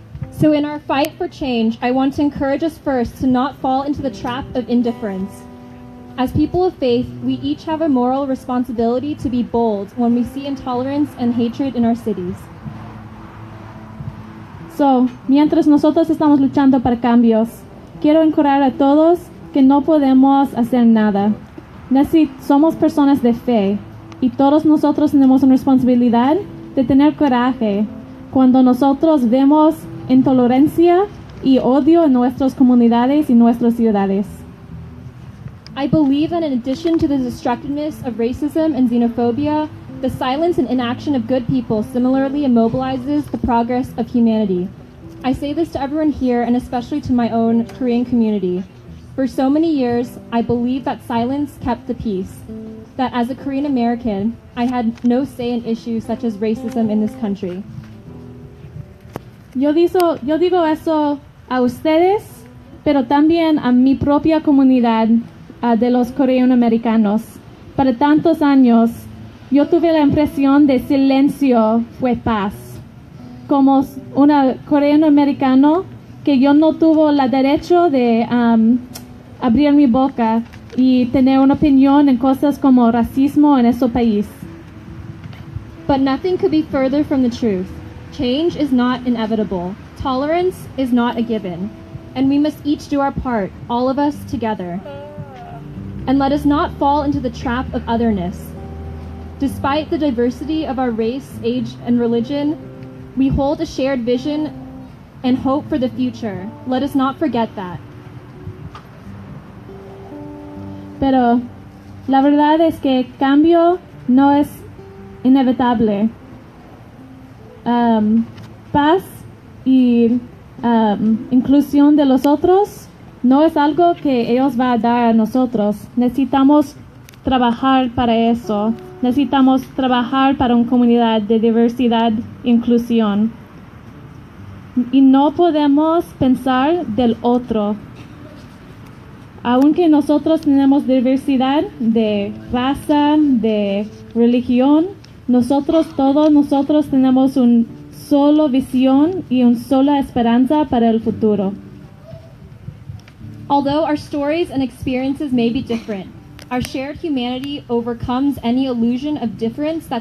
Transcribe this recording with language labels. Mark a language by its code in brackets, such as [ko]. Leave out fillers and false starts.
[en] So in our fight for change, I want to encourage us first to not fall into the trap of indifference. As people of faith, we each have a moral responsibility to be bold when we see intolerance and hatred in our cities. [es] So, mientras nosotros estamos luchando para cambios, quiero encorajar a todos que no podemos hacer nada. Somos personas de fe y todos nosotros tenemos una responsabilidad de tener coraje cuando nosotros vemos intolerancia y odio en nuestras comunidades y nuestras ciudades. [en] I believe that in addition to the destructiveness of racism and xenophobia, the silence and inaction of good people similarly immobilizes the progress of humanity. I say this to everyone here and especially to my own Korean community. For so many years, I believe that silence kept the peace, that as a Korean American, I had no say in issues such as racism in this country. [es] Yo digo eso a ustedes, pero también a mi propia comunidad de los coreano-americanos. Para tantos años, yo tuve la impresión de silencio fue paz. Como un coreano-americano, que yo no tuve el derecho de abrir mi boca y tener una opinión en cosas como racismo en este país. [en] But nothing could be further from the truth. Change is not inevitable. Tolerance is not a given. And we must each do our part, all of us together. And let us not fall into the trap of otherness. Despite the diversity of our race, age, and religion, we hold a shared vision and hope for the future. Let us not forget that. [es] Pero la verdad es que cambio no es inevitable. Paz y inclusión de los otros no es algo que ellos van a dar a nosotros. Necesitamos trabajar para eso Necesitamos trabajar para una comunidad de diversidad e inclusión. Y no podemos pensar del otro. Aunque nosotros tenemos diversidad de raza, de religión, todos nosotros tenemos una sola visión y una sola esperanza para el futuro. [en] Although our stories and experiences may be different, our shared humanity overcomes any illusion of difference that